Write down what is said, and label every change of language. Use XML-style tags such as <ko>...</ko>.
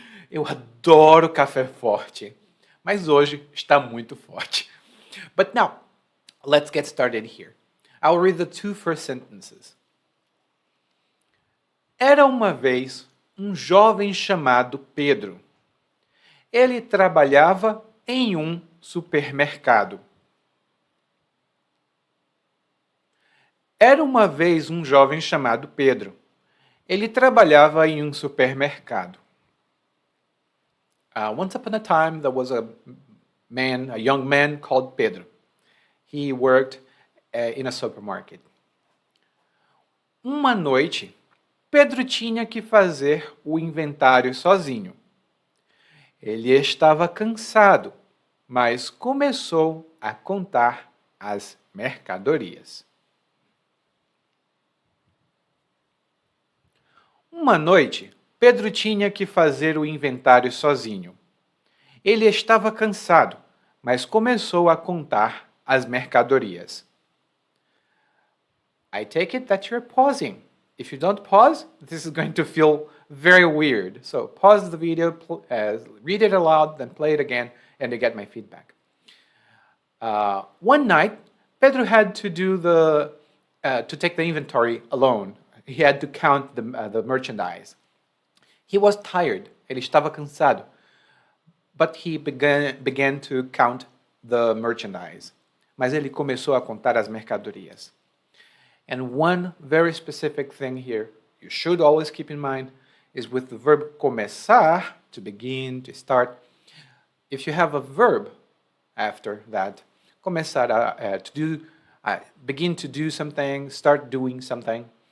<pt>Eu adoro café forte, mas hoje está muito forte.</pt> <en>But now, let's get started here. I'll read the two first sentences.</en> <pt>Era uma vez jovem chamado Pedro. Ele trabalhava em supermercado. Era uma vez jovem chamado Pedro. Ele trabalhava em supermercado.</pt> <en>Once upon a time, there was a young man called Pedro. He worked in a supermarket.</en> <pt>Uma noite, Pedro tinha que fazer o inventário sozinho. Ele estava cansado, mas começou a contar as mercadorias. Uma noite, Pedro tinha que fazer o inventário sozinho. Ele estava cansado, mas começou a contar as mercadorias.</pt> <en>I take it that you're pausing. If you don't pause, this is going to feel very weird. So pause the video, read it aloud, then play it again, and you get my feedback. One night, Pedro had to to take the inventory alone. He had to count the merchandise. He was tired.</en> <pt>Ele estava cansado.</pt> <en>But he began to count the merchandise.</en> <pt>Mas ele começou a contar as mercadorias.</pt> <en>And one very specific thing here you should always keep in mind is with the verb começar, to begin, to start. If you have a verb after that, começar to do, begin to do something, start doing something.</en>